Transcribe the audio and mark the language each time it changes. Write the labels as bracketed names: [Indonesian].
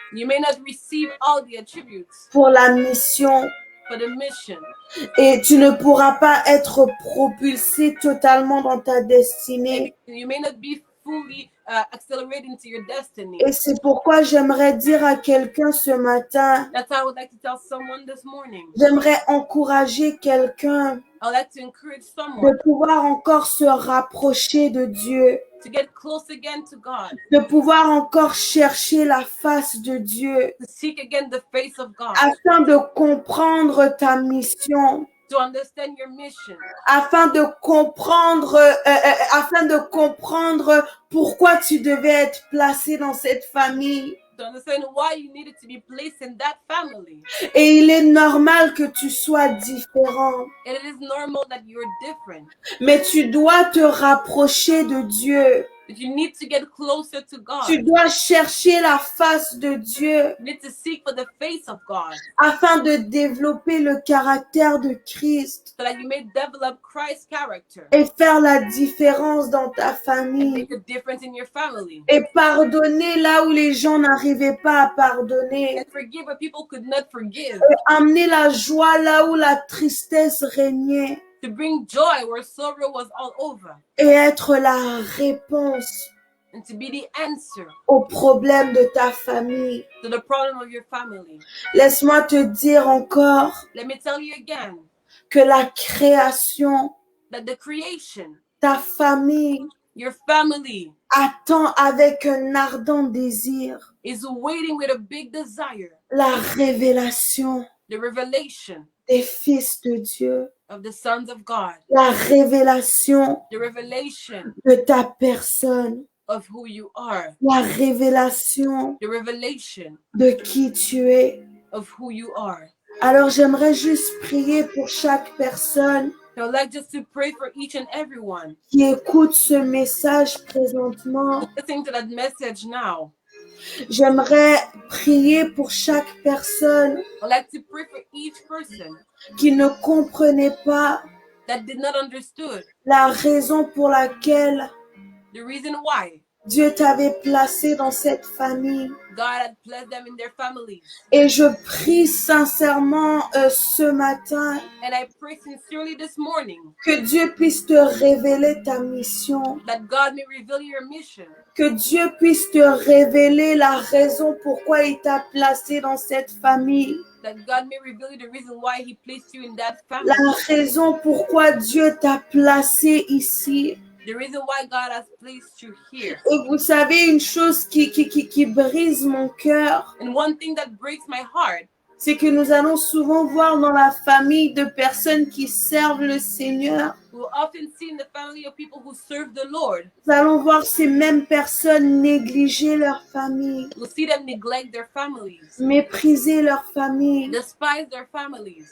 [English] you may not receive all the attributes [French] pour la mission. [English] for the mission. [French] Et tu ne pourras pas être propulsé totalement dans ta destinée. [English] You may not be fully accelerating to your destiny. [French] Et c'est pourquoi j'aimerais dire à quelqu'un ce matin, [English] That's how I would like to tell someone this morning. [French] j'aimerais encourager quelqu'un [English] I would like to encourage [French] de [English] someone [French] pouvoir encore se rapprocher de Dieu, [English] to get close again to God, [French] de pouvoir encore chercher la face de Dieu, [English] to seek again the face of God, [French] afin de comprendre ta mission, [English] to understand your mission, [French] afin de comprendre pourquoi tu devais être placé dans cette famille. [English] to understand why you needed to be placed in that family. [French] Et il est normal que tu sois différent, [English] And it is normal that you're different, [French] mais tu dois te rapprocher de Dieu. [English] but you need to get closer to God. [French] Tu dois chercher la face de Dieu [English] You need to seek for the face of God [French] afin de développer le caractère de Christ [English] so that you may develop Christ's character [French] et faire la différence dans ta [English] and [French] famille [English] make a difference in your family. [French] et pardonner là où les gens n'arrivaient pas à pardonner [English] And forgive where people could not forgive. [French] et amener la joie là où la tristesse régnait [English] To bring joy where sorrow was all over. [French] et être la réponse [English] And to be the answer [French] aux problèmes de ta famille. [English] to the problem of your family. [French] Laisse-moi te dire encore [English] Let me tell you again [French] que la création, [English] that the creation, [French] ta famille, [English] your family, [French] attend avec un ardent désir [English] is waiting with a big desire [French] la révélation [English] the revelation [French] des fils de Dieu, [English] of the sons of God, [French] la révélation [English] the revelation [French] de ta personne, [English] of who you are, [French] la révélation [English] the revelation [French] de qui tu es. [English] of who you are. [French] Alors j'aimerais juste prier pour chaque personne [English] So I'd like just to pray for each and everyone [French] qui écoute ce message présentement. [English] listening to that message now. [French] J'aimerais prier pour chaque personne [English] I'd like to pray for each person [French] qui ne comprenait pas [English] that did not understood [French] la raison pour laquelle [English] the reason why [French] Dieu t'avait placé dans cette famille. [English] God had placed them in their families. [French] Et je prie sincèrement ce matin [English] And I pray sincerely this morning [French] que Dieu puisse te révéler ta mission, [English] that God may reveal your mission, [French] que Dieu puisse te révéler la raison pourquoi il t'a placé dans cette famille, [English] that God may reveal you the reason why He placed you in that family, [French] la raison pourquoi Dieu t'a placé ici. [English] the reason why God has placed you here. [French] Et vous savez une chose qui brise mon cœur, [English] And one thing that breaks my heart [French] c'est que nous allons souvent voir dans la famille de personnes qui servent le Seigneur. [English] we'll often see in the family of people who serve the Lord. [French] Nous allons voir ces mêmes personnes négliger leur famille, [English] We'll see them neglect their families, [French] mépriser leur famille, [English] despise their families